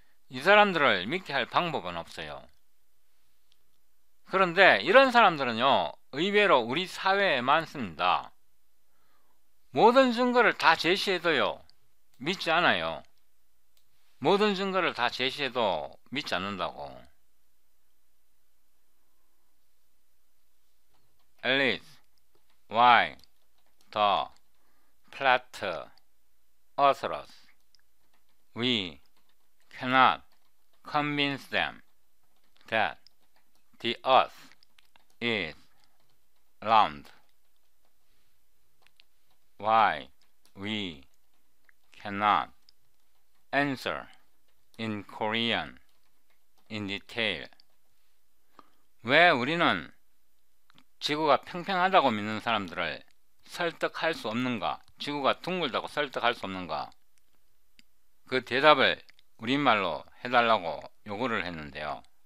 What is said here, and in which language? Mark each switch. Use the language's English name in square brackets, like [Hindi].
[Korean] 이 사람들을 믿게 할 방법은 없어요. 그런데 이런 사람들은요 의외로 우리 사회에 많습니다. 모든 증거를 다 제시해도요 믿지 않아요. 모든 증거를 다 제시해도 믿지 않는다고. [English] Alice, why the flat earthers? We cannot convince them that the earth is round. Why we cannot answer in Korean in detail. [Korean] 왜 우리는 지구가 평평하다고 믿는 사람들을 설득할 수 없는가? 지구가 둥글다고 설득할 수 없는가? 그 대답을 우리말로 해달라고 요구를 했는데요.